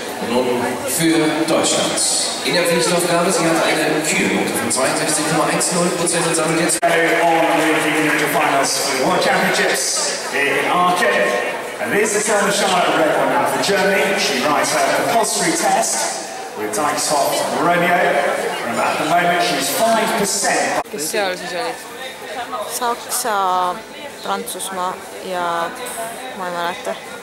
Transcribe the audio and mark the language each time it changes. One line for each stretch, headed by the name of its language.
German: Nun für Deutschland. In der Pflichtaufgabe, sie hat eine Kürnote von 62,10% und sammelt jetzt.
English: On with the individual finals for the World Championships in Aachen. And this is Charlotte Rayborn now for Germany. She rides her compulsory test with Dykes-Hoff Romeo. And at the moment she's 5%.
Estonian: Kes seal siis olid? Saksa, Prantsusmaa ja ma ei mäleta.